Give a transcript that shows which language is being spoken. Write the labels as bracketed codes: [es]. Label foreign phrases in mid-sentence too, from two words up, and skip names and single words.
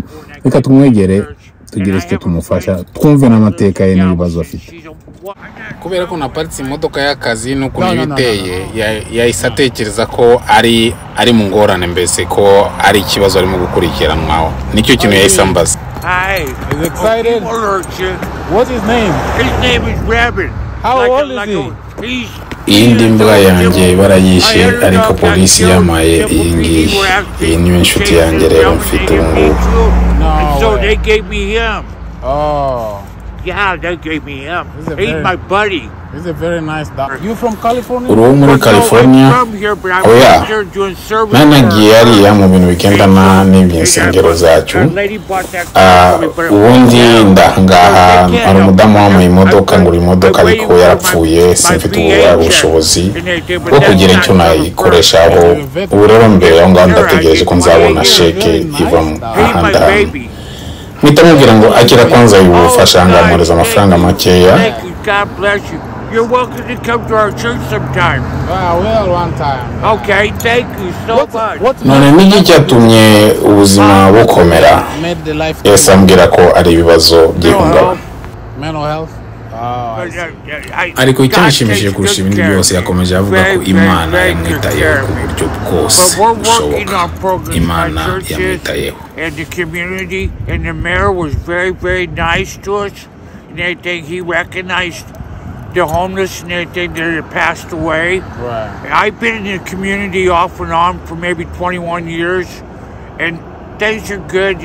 [rw] Reka tumwegere tugire icyo tumufasha, twumve n'amateka ye n'ibibazo afite. Kubera ko naparitse imodoka y'akazi n'ukuntu ibiteye, yahise atekereza ko ari mu ngorane, mbese ko ari ikibazo arimo gukurikiranwaho. Nicyo kintu yahise ambaza. [en] Hi. He's excited. What's his name? His name is Rabbit. How old is he? [rw] Iyindi mbwa yanjye barayishe, ariko polisi yamaye iyi ngiyi. Iyi niyo inshuti yanjye rero mfite ubu ngubu. [en] So they gave me him. Oh. Yeah, they gave me him. He's my buddy. He's a very nice dog. You from California? [rw] Uri muri California? [en] Oh yeah. [rw] Nanagiye hariya mu bintu bigendana n'iby'insengero zacu. Ubundi ndahangaha hari umudamu wamuha imodoka, ngura imodoka ariko yarapfuye, simfite ubushobozi bwo kugira icyo nayikoreshaho. Ubu rero mbere aho ngaho ndategereje ko nzabona sheke iva mu ahandi hantu. Nitamubwira ngo akira kwanza ubufasha ngamureza amafaranga makeya. [en] God bless you. You're welcome to come to our church sometime. Well, one time. Okay, thank you so much. [rw] None niki cyatumye ubuzima bukomera? Yesu ambwira ko ari ibibazo by'ihungabana. [en] Mental health. [rw] Ariko icyashimishije kurusha ibindi byose yakomeje avuga ko Imana yamwitayeho ku buryo bwose bushoboka. Imana yamwitayeho. [en] And the community and the mayor was very, very nice to us. And everything, he recognized the homeless and everything that had passed away. Right. I've been in the community off and on for maybe 21 years, and things are good.